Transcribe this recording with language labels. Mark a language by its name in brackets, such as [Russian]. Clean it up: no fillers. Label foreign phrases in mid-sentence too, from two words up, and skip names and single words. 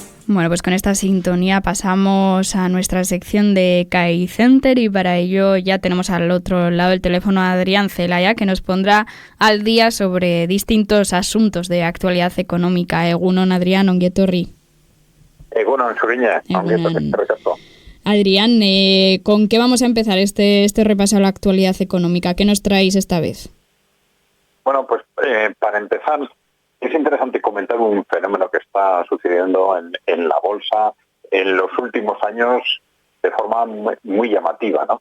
[Spanish] Bueno, pues con esta sintonía pasamos a nuestra sección de CAI Center y para ello ya tenemos al otro lado del teléfono a Adrián Zelaya, que nos pondrá al día sobre distintos asuntos de actualidad económica. [Basque] Egunon, Adrián, ongi etorri. Egunon, Zuriña, ongi etorri, [Spanish] recto. Adrián, ¿con qué vamos a empezar este repaso a la actualidad económica? ¿Qué nos traéis esta vez? Bueno, pues para empezar, es interesante comentar un fenómeno que está sucediendo en la bolsa en los últimos años de forma muy llamativa, ¿no?